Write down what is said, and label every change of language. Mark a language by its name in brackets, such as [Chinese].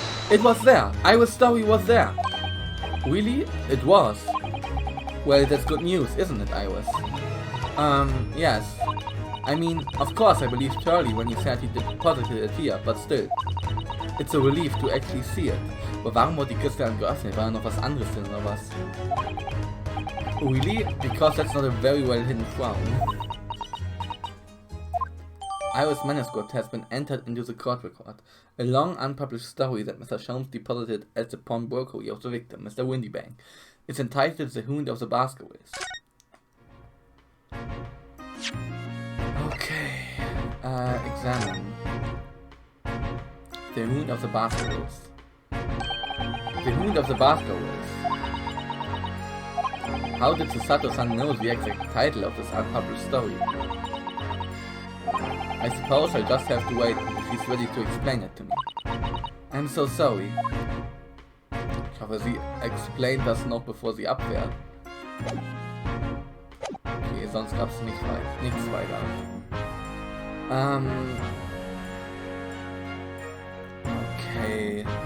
[English] It was there! Iris' story was there! Really? It was? Well, that's good news, isn't it, Iris? Yes. I mean, of course I believed Turley when he said he deposited it here, but still. It's a relief to actually see it. [German] Aber warum wurde die Kiste dann geöffnet? War da noch was anderes drin oder was? [English] Really? Because that's not a very well hidden frown. Iris' manuscript has been entered into the court record. A long unpublished story that Mr. Jones deposited at the pawnbrokery of the victim, Mr. Windybank. It's entitled The Hound of the Baskervilles. Okay. Examine. The Hound of the Baskervilles. The Hound of the Baskervilles. How did the Sato-san know the exact title of this unpublished story? I suppose I'll just have to wait until she's ready to explain it to me. I'm so sorry. [German] Ich hoffe, sie explained das noch bevor sie abfährt. Okay, sonst gab's nichts weiter. [English] Okay.